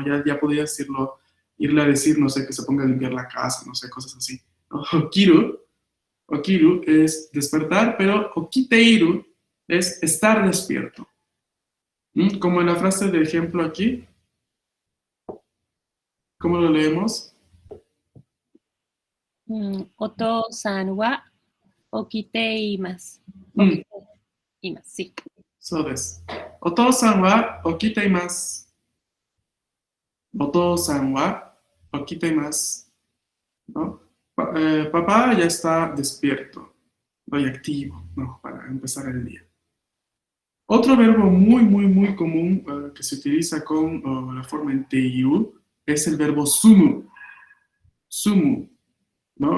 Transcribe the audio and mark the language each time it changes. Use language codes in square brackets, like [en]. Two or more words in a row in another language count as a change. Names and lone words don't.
[es] Ya podía decirlo, irle a decir, no sé, que se ponga a limpiar la casa, no sé, cosas así, ¿no? Okiru es despertar, pero okiteiru es estar despierto. Como en la frase de ejemplo aquí. ¿Cómo lo leemos? [ja] お父さんは起きています. 起きています, sí. そうです。お父さんは起きています. お父さんは起きています. [es] ¿No? Papá ya está despierto, muy activo, ¿no? Para empezar el día. Otro verbo muy común que se utiliza con la forma en teiru es el verbo sumu. Sumu, ¿no?